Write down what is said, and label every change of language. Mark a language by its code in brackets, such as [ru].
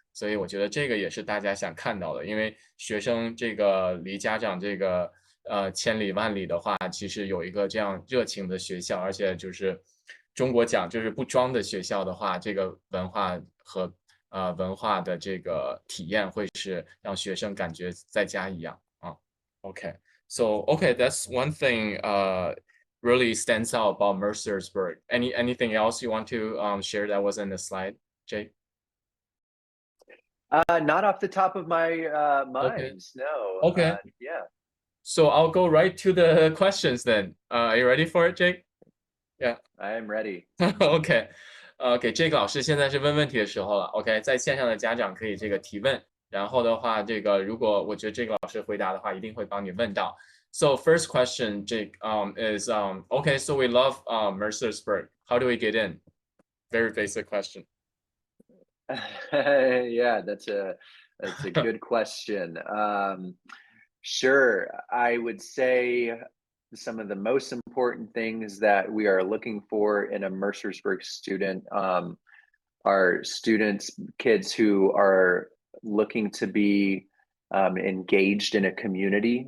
[zh] 所以我觉得这个也是大家想看到的，因为学生这个离家长这个千里万里的话，其实有一个这样热情的学校，而且就是中国讲就是不装的学校的话，这个文化和文化的这个体验会是让学生感觉在家一样啊。 [en] OK, so okay, that's one thing really stands out about Mercersburg. Anything else you want to share that was in the slide, Jake? Not off the top of my Okay, mind. No. okay. Yeah, So I'll go right to the questions then. Are you ready for it, Jake? Yeah. I am ready. [zh] OK，给这个老师现在是问问题的时候了。 OK，在线上的家长可以这个提问，然后的话，这个如果我觉得这个老师回答的话，一定会帮你问到。 [en] So first question, Jake, is okay. So we love Mercersburg. How do we get in? Very basic question. Yeah, that's a good question. Sure, I would say some of the most important things that we are looking for in a Mercersburg student, are students, kids who are looking to be engaged in a community.